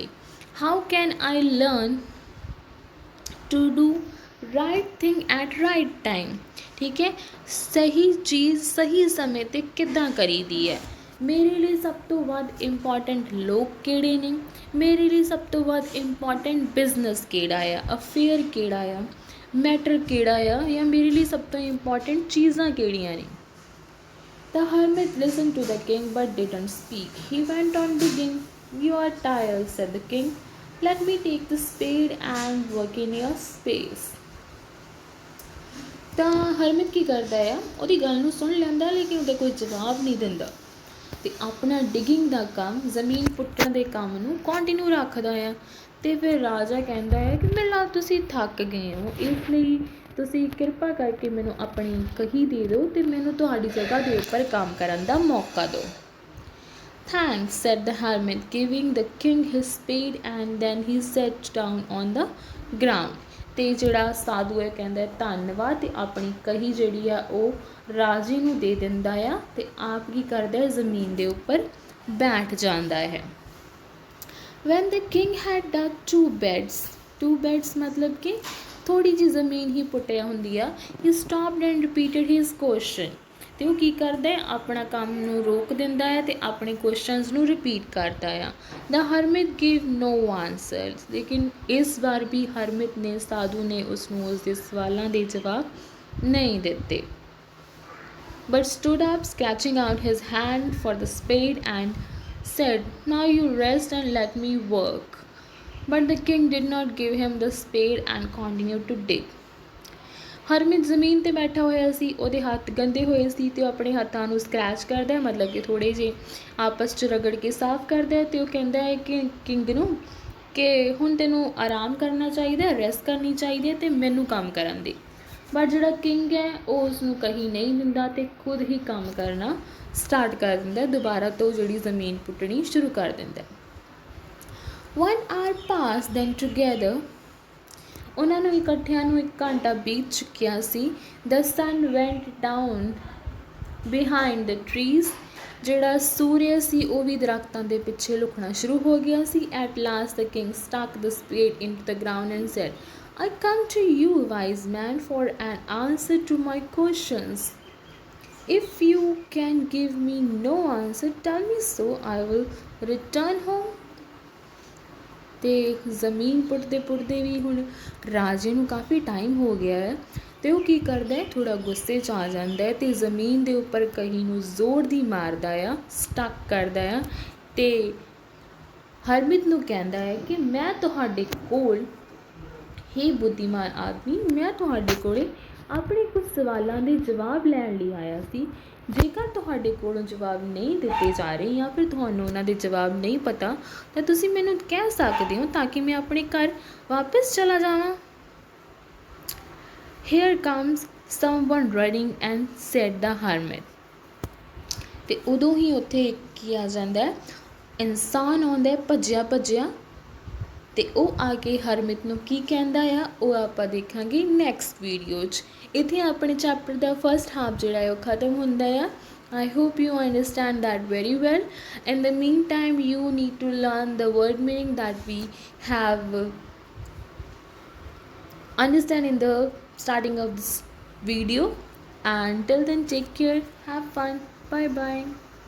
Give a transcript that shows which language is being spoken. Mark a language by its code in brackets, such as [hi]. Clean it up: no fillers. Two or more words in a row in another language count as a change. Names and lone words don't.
[en] How can I learn to do right thing at right time, [pa] ਠੀਕ ਹੈ, ਸਹੀ ਚੀਜ਼ ਸਹੀ ਸਮੇਂ 'ਤੇ ਕਿੱਦਾਂ ਕਰੀਦੀ ਹੈ। ਮੇਰੇ ਲਈ ਸਭ ਤੋਂ ਵੱਧ ਇੰਪੋਰਟੈਂਟ ਲੋਕ ਕਿਹੜੇ ਨੇ, ਮੇਰੇ ਲਈ ਸਭ ਤੋਂ ਵੱਧ [en] important business [pa] ਕਿਹੜਾ ਆ, ਅਫੇਅਰ ਕਿਹੜਾ ਆ, ਮੈਟਰ ਕਿਹੜਾ ਆ, ਜਾਂ ਮੇਰੇ ਲਈ ਸਭ ਤੋਂ ਇੰਪੋਰਟੈਂਟ ਚੀਜ਼ਾਂ ਕਿਹੜੀਆਂ ਨੇ। [en] The hermit listened to the king but didn't speak. He went on digging. You are tired, said the king. let me take the spade and work in your space। [pa] ਤਾਂ ਹਰਮਿਤ ਕੀ ਕਰਦਾ ਆ, ਉਹਦੀ ਗੱਲ ਨੂੰ ਸੁਣ ਲੈਂਦਾ ਲੇਕਿਨ ਉਹਦਾ ਕੋਈ ਜਵਾਬ ਨਹੀਂ ਦਿੰਦਾ ਅਤੇ ਆਪਣਾ ਡਿਗਿੰਗ ਦਾ ਕੰਮ, ਜ਼ਮੀਨ ਪੁੱਟਣ ਦੇ ਕੰਮ ਨੂੰ ਕੰਟੀਨਿਊ ਰੱਖਦਾ ਆ। ਅਤੇ ਫਿਰ ਰਾਜਾ ਕਹਿੰਦਾ ਹੈ ਕਿ ਮੈਨੂੰ ਲੱਗਦਾ ਤੁਸੀਂ ਥੱਕ ਗਏ ਹੋ, ਇਸ ਲਈ ਤੁਸੀਂ ਕਿਰਪਾ ਕਰਕੇ ਮੈਨੂੰ ਆਪਣੀ ਕਹੀ ਦੇ ਦਿਓ ਅਤੇ ਮੈਨੂੰ ਤੁਹਾਡੀ ਜਗ੍ਹਾ ਦੇ ਉੱਪਰ ਕੰਮ ਕਰਨ ਦਾ ਮੌਕਾ ਦਿਓ। [en] Thanks, said the hermit, giving the king his spade and then he sat down on the ground। [pa] ਅਤੇ ਜਿਹੜਾ ਸਾਧੂ ਹੈ ਕਹਿੰਦਾ ਧੰਨਵਾਦ ਅਤੇ ਆਪਣੀ ਕਹੀ ਜਿਹੜੀ ਆ ਉਹ ਰਾਜੇ ਨੂੰ ਦੇ ਦਿੰਦਾ ਆ ਅਤੇ ਆਪ ਕੀ ਕਰਦਾ ਜ਼ਮੀਨ ਦੇ ਉੱਪਰ ਬੈਠ ਜਾਂਦਾ ਹੈ। [en] When the king had dug two beds [pa] ਮਤਲਬ ਕਿ ਥੋੜ੍ਹੀ ਜਿਹੀ ਜ਼ਮੀਨ ਹੀ ਪੁੱਟਿਆ ਹੁੰਦੀ ਆ, [en] he stopped and repeated his question। [pa] ਅਤੇ ਉਹ ਕੀ ਕਰਦਾ ਆਪਣਾ ਕੰਮ ਨੂੰ ਰੋਕ ਦਿੰਦਾ ਹੈ ਅਤੇ ਆਪਣੇ ਕੁਐਸਚਨਸ ਨੂੰ ਰਿਪੀਟ ਕਰਦਾ ਆ। [en] The hermit give no answers, [pa] ਲੇਕਿਨ ਇਸ ਵਾਰ ਵੀ ਹਰਮਿਤ ਨੇ, ਸਾਧੂ ਨੇ ਉਸਨੂੰ ਉਸਦੇ ਸਵਾਲਾਂ ਦੇ ਜਵਾਬ ਨਹੀਂ ਦਿੱਤੇ। [en] But stood up sketching out his hand for the spade and said, now you rest and let me work। But the king did not give him the spade and continued to dig। [pa] ਹਰਮਿਤ ਜ਼ਮੀਨ 'ਤੇ ਬੈਠਾ ਹੋਇਆ ਸੀ, ਉਹਦੇ ਹੱਥ ਗੰਦੇ ਹੋਏ ਸੀ ਅਤੇ ਉਹ ਆਪਣੇ ਹੱਥਾਂ ਨੂੰ ਸਕਰੈਚ ਕਰਦਾ, ਮਤਲਬ ਕਿ ਥੋੜ੍ਹੇ ਜਿਹੇ ਆਪਸ 'ਚ ਰਗੜ ਕੇ ਸਾਫ਼ ਕਰਦਾ ਅਤੇ ਉਹ ਕਹਿੰਦਾ ਹੈ ਕਿ ਕਿੰਗ ਨੂੰ ਕਿ ਹੁਣ ਤੈਨੂੰ ਆਰਾਮ ਕਰਨਾ ਚਾਹੀਦਾ, ਰੈਸਟ ਕਰਨੀ ਚਾਹੀਦੀ ਹੈ ਅਤੇ ਮੈਨੂੰ ਕੰਮ ਕਰਨ ਦੇ। ਬਟ ਜਿਹੜਾ ਕਿੰਗ ਹੈ ਉਹ ਉਸਨੂੰ ਕਹੀ ਨਹੀਂ ਦਿੰਦਾ ਅਤੇ ਖੁਦ ਹੀ ਕੰਮ ਕਰਨਾ ਸਟਾਰਟ ਕਰ ਦਿੰਦਾ, ਦੁਬਾਰਾ ਤੋਂ ਜਿਹੜੀ ਜ਼ਮੀਨ ਪੁੱਟਣੀ ਸ਼ੁਰੂ ਕਰ ਦਿੰਦਾ। [en] 1 hour passed then together। [pa] ਉਹਨਾਂ ਨੂੰ ਇਕੱਠਿਆਂ ਨੂੰ 1 ਘੰਟਾ ਬੀਤ ਚੁੱਕਿਆ ਸੀ। [en] The sun went down behind the trees. [pa] ਜਿਹੜਾ ਸੂਰਜ ਸੀ ਉਹ ਵੀ ਦਰੱਖਤਾਂ ਦੇ ਪਿੱਛੇ ਲੁਕਣਾ ਸ਼ੁਰੂ ਹੋ ਗਿਆ ਸੀ। [en] At last the king stuck the spade in to the ground and said, I come to you, wise man, for an answer to my questions। If you can give me no answer, tell me so, I will return home। [pa] ਅਤੇ ਜ਼ਮੀਨ ਪੁੱਟਦੇ ਵੀ ਹੁਣ ਰਾਜੇ ਨੂੰ ਕਾਫੀ ਟਾਈਮ ਹੋ ਗਿਆ ਹੈ ਅਤੇ ਉਹ ਕੀ ਕਰਦਾ ਥੋੜ੍ਹਾ ਗੁੱਸੇ 'ਚ ਆ ਜਾਂਦਾ ਅਤੇ ਜ਼ਮੀਨ ਦੇ ਉੱਪਰ ਕਹੀ ਨੂੰ ਜ਼ੋਰ ਦੀ ਮਾਰਦਾ ਆ, ਸਟਕ ਕਰਦਾ ਆ ਅਤੇ ਹਰਮਿਤ ਨੂੰ ਕਹਿੰਦਾ ਹੈ ਕਿ ਮੈਂ ਤੁਹਾਡੇ ਕੋਲ, ਹੇ ਬੁੱਧੀਮਾਨ ਆਦਮੀ, ਮੈਂ ਤੁਹਾਡੇ ਕੋਲ ਆਪਣੇ ਕੁਝ ਸਵਾਲਾਂ ਦੇ ਜਵਾਬ ਲੈਣ ਲਈ ਆਇਆ ਸੀ। ਜੇਕਰ ਤੁਹਾਡੇ ਕੋਲੋਂ ਜਵਾਬ ਨਹੀਂ ਦਿੱਤੇ ਜਾ ਰਹੇ ਜਾਂ ਫਿਰ ਤੁਹਾਨੂੰ ਉਹਨਾਂ ਦੇ ਜਵਾਬ ਨਹੀਂ ਪਤਾ ਤਾਂ ਤੁਸੀਂ ਮੈਨੂੰ ਕਹਿ ਸਕਦੇ ਹੋ ਤਾਂ ਕਿ ਮੈਂ ਆਪਣੇ ਘਰ ਵਾਪਸ ਚਲਾ ਜਾਵਾਂ। [en] Here comes someone running and said the hermit। [pa] ਅਤੇ ਉਦੋਂ ਹੀ ਉੱਥੇ ਕੀ ਆ ਜਾਂਦਾ, ਇਨਸਾਨ ਆਉਂਦਾ ਭੱਜਿਆ ਅਤੇ ਉਹ ਆ ਕੇ ਹਰਮਿਤ ਨੂੰ ਕੀ ਕਹਿੰਦਾ ਆ ਉਹ ਆਪਾਂ ਦੇਖਾਂਗੇ [en] next video [pa] 'ਚ। ਇੱਥੇ ਆਪਣੇ ਚੈਪਟਰ ਦਾ [en] first half [pa] ਜਿਹੜਾ ਹੈ ਉਹ ਖ਼ਤਮ ਹੁੰਦਾ ਆ। [en] I hope you understand that very well। In the meantime, you need to learn the word meaning that we have understand in the starting of this video। And till then, take care, have fun, bye bye।